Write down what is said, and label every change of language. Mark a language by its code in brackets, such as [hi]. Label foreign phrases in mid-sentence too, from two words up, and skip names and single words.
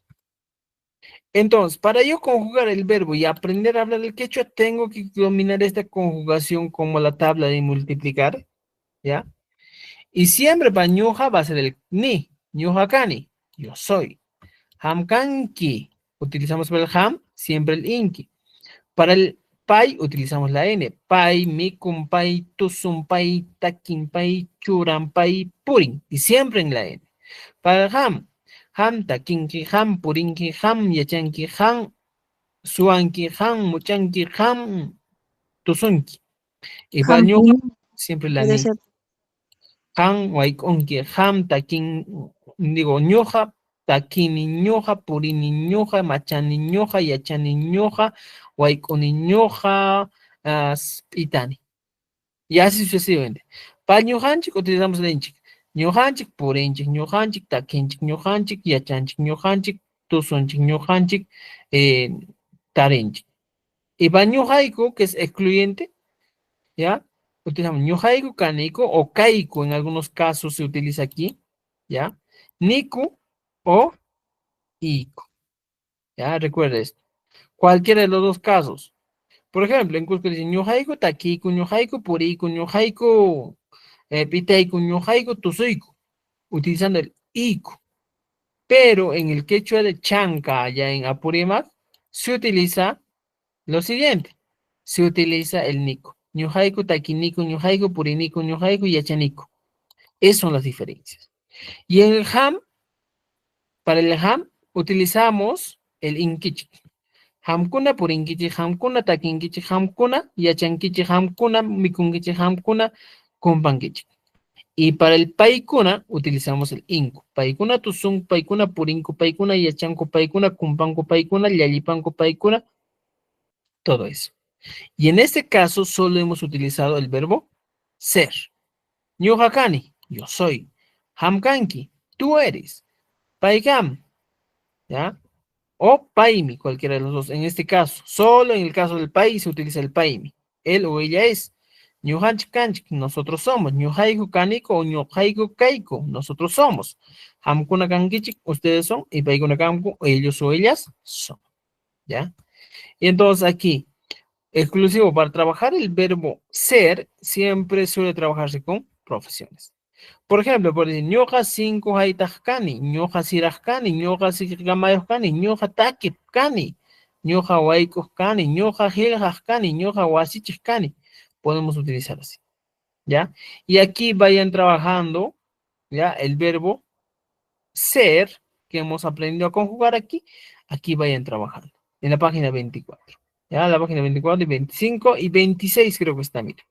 [es] Entonces, para yo conjugar el verbo y aprender a hablar el quechua, tengo que dominar esta conjugación como la tabla de multiplicar, ¿ya? Y siempre para ñuja va a ser el ni, [qu] ñuja kani, [es] yo soy. [qu] Ham kanki, [es] utilizamos para el ham, siempre el inki. Para el pai utilizamos la n, [qu] pai, mikun pai, tusun pai, takin pai, churan pai, purin, [es] y siempre en la n. Para el [qu] ham takinki ham, purinki ham, yachanki ham, suanki ham, muchanki ham, tusunki. [es] Y para el ñuja, [qu] Hampi, [es] siempre la puede [qu] ni. [es] ser. Han, [qu] waikonki ham, takin, digo, ñuja, takini ñuja, purini ñuja, machani ñuja, yachani ñuja, waikoni ñuja, itani. [es] Y así sucesivamente. Para ñujanchik utilizamos el inchik. [qu] Ñujanchik, purinchik, ñujanchik, takinchik, ñujanchik, yachanchik, ñujanchik, tusunchik, ñujanchik, tarinchik. [es] Y para ñujaiku, que es excluyente, ¿ya? Utilizamos [qu] ñujaiku, kaneiku o kaiku, [es] en algunos casos se utiliza aquí, ¿ya? Niku o iku, ¿ya? Recuerda esto. Cualquiera de los dos casos. Por ejemplo, en Cusco dicen [qu] ñujaiku, takiku, ñujaiku, puriku, ñujaiku, piteiku, ñujaiku, tusuiku, [es] utilizando el iku. Pero en el quechua de Chanca, allá en Apurímac, se utiliza lo siguiente. Se utiliza el niku. [qu] Ñujaiku, takiniku, ñujaiku, puriniku, ñujaiku y yachaniku. [es] Esas son las diferencias. Y en el ham, para el ham, utilizamos el inkichik. [qu] Hamkuna purinkichik, hamkuna takinkichik, hamkuna yachankichik, hamkuna mikunkichik, hamkuna kumpankichik. [es] Y para el paikuna utilizamos el inku. [qu] Paikuna tusun, paikuna purinku, paikuna yachanku, paikuna kumpanku, paikuna yallipanku, paikuna, [es] todo eso. Y en este caso solo hemos utilizado el verbo ser. Ñuhakani, yo soy. Hamkanki, tú eres. Paikam, ¿ya? O paimi, cualquiera de los dos. En este caso, solo en el caso del país se utiliza el paimi. Él o ella es. Ñuhanchkanchik, nosotros somos. [qu] Ñuhaiku kaniko o ñuhaiku kaiko, [es] nosotros somos. [qu] Hamkuna kankichik, [es] ustedes son. Y [qu] paikuna kanku, [es] ellos o ellas son. ¿Ya? Y entonces aquí, exclusivo para trabajar el verbo ser, siempre suele trabajarse con profesiones. Por ejemplo, por decir, [qu] ñoja 5 haitajkani, ñoja sirajkani, ñoja sikgamayojkani, ñoja takipkani, ñoja waikojkani, ñoja hiljajkani, ñoja wasichijkani. [es] Podemos utilizar así, ¿ya? Y aquí vayan trabajando, ¿ya? El verbo ser, que hemos aprendido a conjugar aquí, aquí vayan trabajando, en la página 24. ¿Ya? La página 24 y 25 y 26 creo que está, mira.